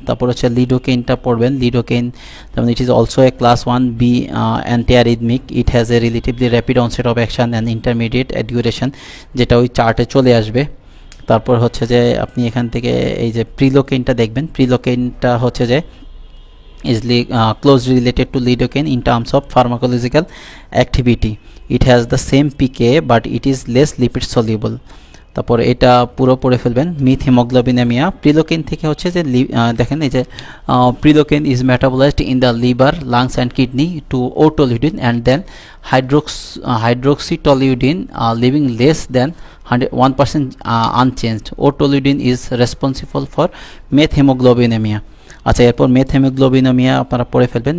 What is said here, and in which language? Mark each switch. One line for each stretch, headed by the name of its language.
Bangla: তারপর হচ্ছে লিডোকেইনটা পড়বেন।
English: lidocaine যেমন it is also a class 1B antiarrhythmic, it has a relatively rapid onset of action and intermediate duration,
Bangla: যেটা ওই চার্টে চলে আসবে। তারপর হচ্ছে যে আপনি এখান থেকে এই যে প্রিলোকেইনটা দেখবেন। প্রিলোকেইনটা হচ্ছে যে
English: is closely related to lidocaine in terms of pharmacological activity. It has the same pKa but it is less lipid soluble.
Bangla: তারপর এটা পুরো পড়ে ফেলবেন। মিথ হিমোগ্লোবিনেমিয়া, প্রিলোকেইন থেকে হচ্ছে যে দেখেন এই যে
English: Prilocaine is metabolized in the liver, lungs and kidney to otoleucine and then hydroxytoluidine, leaving less than 1% unchanged. Otoleucine is responsible for methemoglobinemia.
Bangla: আচ্ছা, এরপর মেথহেমোগ্লোবিনেমিয়া আপনারা পড়ে ফেলবেন।